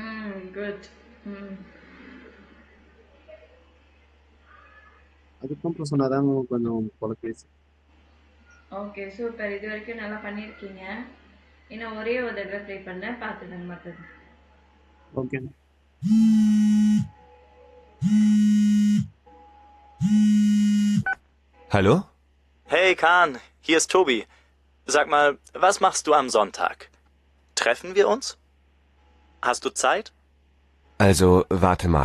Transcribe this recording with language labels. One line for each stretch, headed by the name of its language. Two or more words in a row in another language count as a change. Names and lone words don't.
English: குட்.
Tamil: அதுக்கப்புறம் சொன்னாதான் கொஞ்சம் குழப்பேசி.
English: okay super.
Tamil: இது வரைக்கும் நல்லா பண்ணியிருக்கீங்க. இன்னும் ஒரே ஒரு தடவை ப்ளே பண்ண பார்த்துடுங்க மற்றது.
English: ஓகே.
German: Hallo? Hey Kahn, hier ist Tobi. Sag mal, was machst du am Sonntag? Treffen wir uns? Hast du Zeit? Also, warte mal.